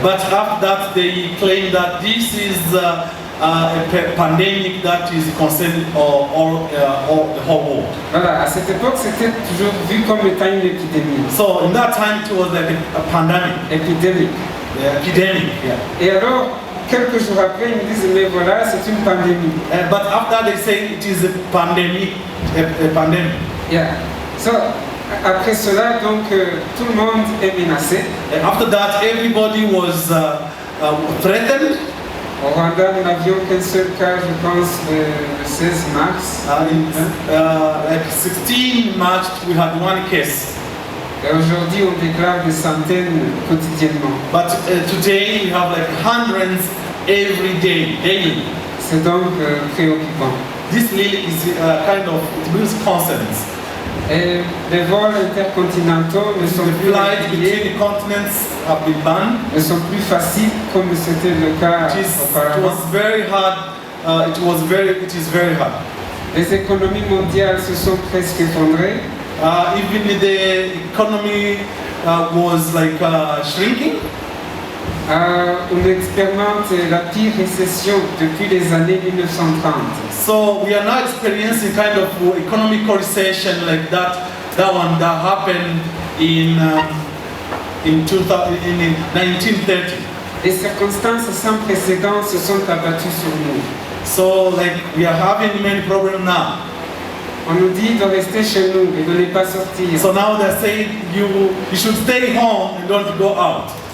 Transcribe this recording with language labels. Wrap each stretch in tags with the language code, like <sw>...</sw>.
<en>But after that, they claim that this is a pandemic that is concerning all the whole world.</en> <fr>Voilà, à cette époque, c'était toujours vu comme étant une épidémie.</fr> <en>So in that time, it was like a pandemic.</en> <fr>Épidémique.</fr> <en>Epidemic, yeah.</en> <fr>Et alors, quelques jours après, ils me disent, mais voilà, c'est une pandémie.</fr> <en>But after they say it is a pandemic, a pandemic. Yeah.</en> <fr>So, après cela, donc, tout le monde est menacé.</fr> <en>And after that, everybody was threatened.</en> <fr>Au Rwanda, nous n'avions qu'un seul cas, je pense, le 16 mars.</fr> <en>Like 16 March, we had one case.</en> <fr>Et aujourd'hui, on déclare des centaines quotidiennement.</fr> <en>But today, we have like hundreds every day, daily.</en> <fr>C'est donc préoccupant.</fr> <en>This really is kind of, it brings concerns.</en> <fr>Et les vols intercontinentaux ne sont plus</fr> <en>Flights between the continents have been banned.</en> <fr>ne sont plus faciles comme c'était le cas</fr> <en>It</en> <fr>auparavant.</fr> <en>was very hard. It is very hard.</en> <fr>Les économies mondiales se sont presque effondrées.</fr> <en>Even the economy was like shrinking.</en> <fr>On expérimente la pire récession depuis les années 1930.</fr> <en>So we are now experiencing kind of economic recession like that one that happened in 1930.</en> <fr>Les circonstances sans précédent se sont abattues sur nous.</fr> <en>So like we are having many problems now.</en> <fr>On nous dit de rester chez nous et de ne pas sortir.</fr> <en>So now they're saying you should stay home and don't go out.</en>